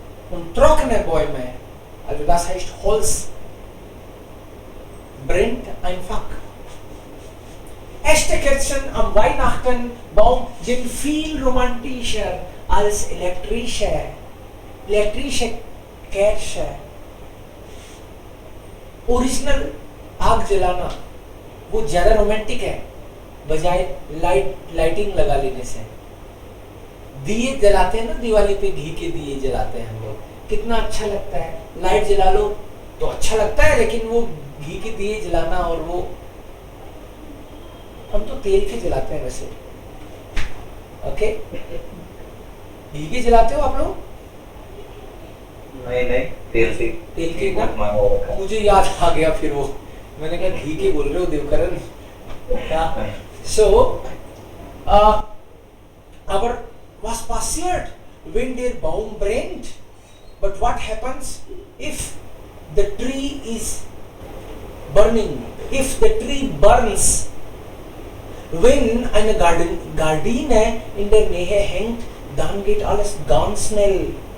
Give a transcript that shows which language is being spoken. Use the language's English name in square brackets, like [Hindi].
[German] Und trockene Bäume, also das heißt Holz, brennt einfach. Echte Kerzen am Weihnachtenbaum sind viel romantischer als elektrische Kerzen. [Hindi] Original आग जलाना वो ज्यादा romantic है बजाय lighting लगा लेने से। दिए जलाते हैं ना, दिवाली पे घी के दिए जलाते हैं हम लोग, कितना अच्छा लगता है। लाइट जला लो तो अच्छा लगता है, लेकिन वो घी के दिए जलाना, और वो हम तो तेल के जलाते हैं वैसे। ओके, घी के जलाते हो आप लोग? नहीं, तेल के ना, मुझे याद आ गया फिर वो, मैंने कहा घी के बोल रहे हो Devkaran. [English] So our [German] was passiert [English] when their baum brennt, but what happens if the tree is burning? If the tree burns, [German] wenn eine Gardine in der Nähe hängt, dann geht alles ganz schnell.